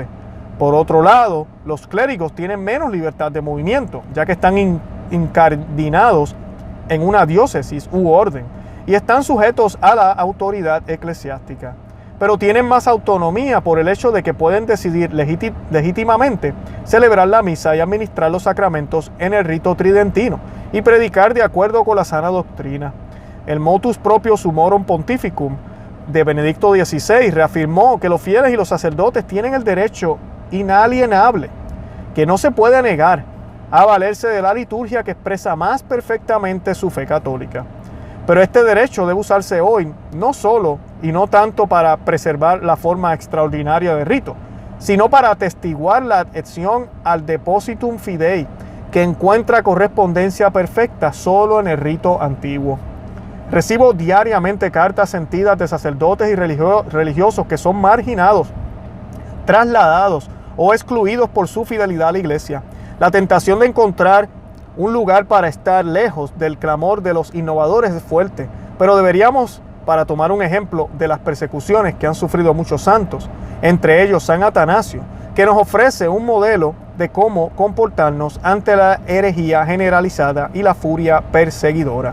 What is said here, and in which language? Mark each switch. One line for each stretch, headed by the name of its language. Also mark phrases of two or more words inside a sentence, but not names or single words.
Spanish: Por otro lado, los clérigos tienen menos libertad de movimiento, ya que están incardinados en una diócesis u orden y están sujetos a la autoridad eclesiástica. pero tienen más autonomía por el hecho de que pueden decidir legítimamente celebrar la misa y administrar los sacramentos en el rito tridentino y predicar de acuerdo con la sana doctrina. El motus proprio sumorum pontificum de Benedicto XVI reafirmó que los fieles y los sacerdotes tienen el derecho inalienable, que no se puede negar, a valerse de la liturgia que expresa más perfectamente su fe católica. Pero este derecho debe usarse hoy no solo y no tanto para preservar la forma extraordinaria del rito, sino para atestiguar la adhesión al
Latin: depositum fidei,
Spanish: que encuentra correspondencia perfecta solo en el rito antiguo. Recibo diariamente cartas sentidas de sacerdotes y religiosos que son marginados, trasladados o excluidos por su fidelidad a la Iglesia. La tentación de encontrar un lugar para estar lejos del clamor de los innovadores es fuerte, pero deberíamos, para tomar un ejemplo de las persecuciones que han sufrido muchos santos, entre ellos San Atanasio, que nos ofrece un modelo de cómo comportarnos ante la herejía generalizada y la furia perseguidora.